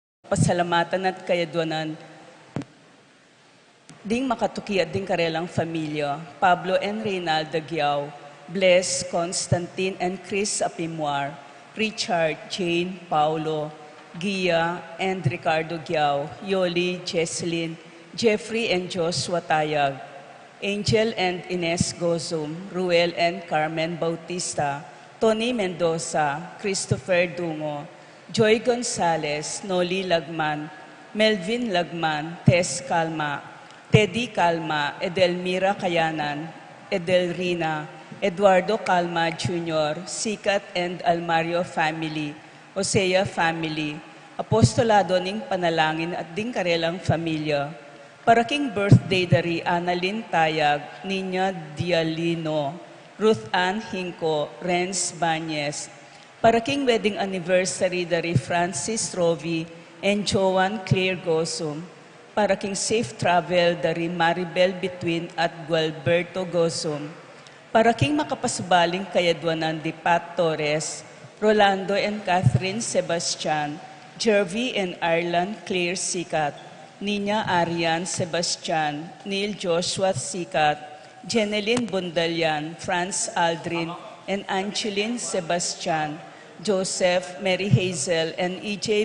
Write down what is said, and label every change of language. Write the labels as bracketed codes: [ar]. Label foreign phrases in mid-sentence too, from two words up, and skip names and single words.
[pam] pasalamatan at kayadwanan ding makatuki at ding karelang familia, Pablo and Reynalda Giao, Bless, Constantine and Chris Apimwar, Richard, Jane, Paulo, Gia and Ricardo Giao, Yoli, Jesselyn, Jeffrey and Joshua Tayag, Angel and Ines Gozum, Ruel and Carmen Bautista, Tony Mendoza, Christopher Dungo, Joy Gonzalez, Noli Lagman, Melvin Lagman, Tess Calma, Teddy Calma, Edelmira Kayanan, Edelrina, Eduardo Calma Jr., Sikat and Almario family, Osea family, Apostolado ning Panalangin at ding karelang familia, paraking birthday dari Annalyn Tayag, Nina Dialino, Ruth Ann Hinco, Renz Banyes, paraking [en] wedding anniversary [pam] dari Francis Rovi and Joan Claire Gosum, paraking [en] safe travel [pam] dari Maribel Between at Gualberto Gosum, paraking makapasubaling kayadwanan di Pat Torres, Rolando and Catherine Sebastian, Jervy and Ireland Claire Sikat, Nina Arian Sebastian, Neil Joshua Sikat, Jeneline Bundalian, Franz Aldrin, and Angeline Sebastian, Joseph, Mary Hazel, and E.J.